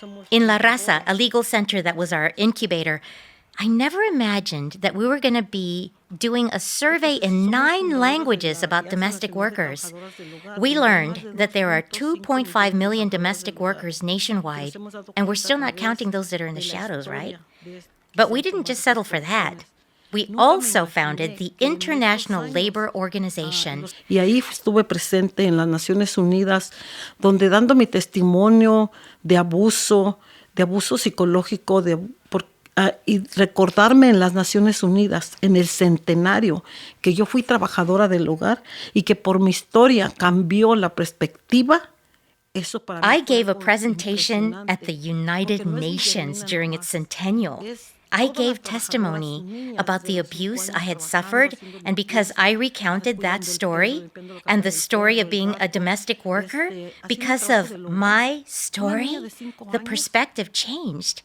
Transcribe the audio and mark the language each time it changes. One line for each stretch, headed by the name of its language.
English: In La Raza, a legal center that was our incubator, I never imagined that we were going to be doing a survey in 9 languages about domestic workers. We learned that there are 2.5 million domestic workers nationwide, and we're still not counting those that are in the shadows, right? But we didn't just settle for that. We also founded the International Labor Organization.
Spanish: Y ahí estuve presente en las Naciones Unidas, donde dando mi testimonio de abuso psicológico, y recordarme en las Naciones Unidas, en el centenario, que yo fui trabajadora del hogar y que por mi historia cambió la perspectiva.
English: I gave a presentation at the United Nations during its centennial. I gave testimony about the abuse I had suffered, and because I recounted that story and the story of being a domestic worker, because of my story, the perspective changed.